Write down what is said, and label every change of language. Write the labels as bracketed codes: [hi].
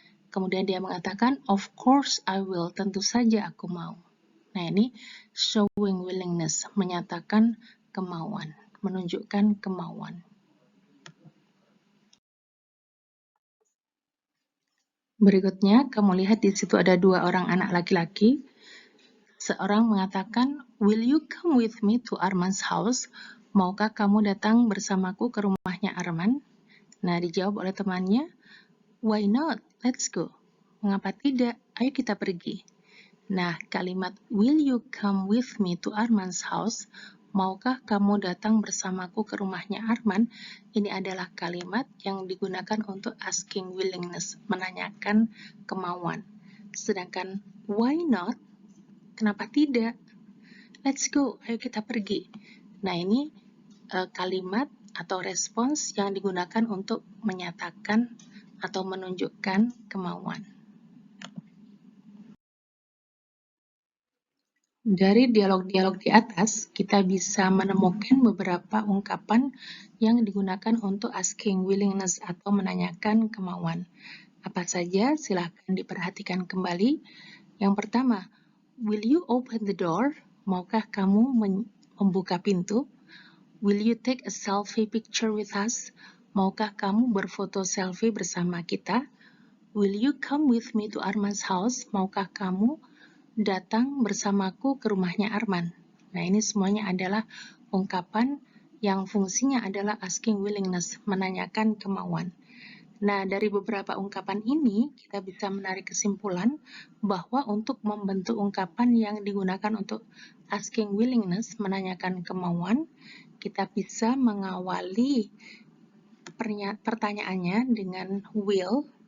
[id] Kemudian dia mengatakan, [en] Of course I will. [id] Tentu saja aku mau. Nah, ini showing willingness, menyatakan kemauan, menunjukkan kemauan. Berikutnya, kamu lihat di situ ada dua orang anak laki-laki. Seorang mengatakan, [en] Will you come with me to Arman's house? [id] Maukah kamu datang bersamaku ke rumahnya Arman? Nah, dijawab oleh temannya, [en] Why not? Let's go. [id] Mengapa tidak? Ayo kita pergi. Nah, kalimat [en] Will you come with me to Arman's house? [id] Maukah kamu datang bersamaku ke rumahnya Arman? Ini adalah kalimat yang digunakan untuk asking willingness, menanyakan kemauan. Sedangkan [en] why not? [id] Kenapa tidak? [en] Let's go, [id] ayo kita pergi. Nah, ini kalimat atau respons yang digunakan untuk menyatakan atau menunjukkan kemauan. Dari dialog-dialog di atas, kita bisa menemukan beberapa ungkapan yang digunakan untuk asking willingness atau menanyakan kemauan. Apa saja? Silahkan diperhatikan kembali. Yang pertama, [en] Will you open the door? [id] Maukah kamu membuka pintu? [en] Will you take a selfie picture with us? [id] Maukah kamu berfoto selfie bersama kita? [en] Will you come with me to Arman's house? [id] Maukah kamu datang bersamaku ke rumahnya Arman? Nah, ini semuanya adalah ungkapan yang fungsinya adalah asking willingness, menanyakan kemauan. Nah, dari beberapa ungkapan ini, kita bisa menarik kesimpulan bahwa untuk membentuk ungkapan yang digunakan untuk asking willingness, menanyakan kemauan, kita bisa mengawali pertanyaannya dengan will,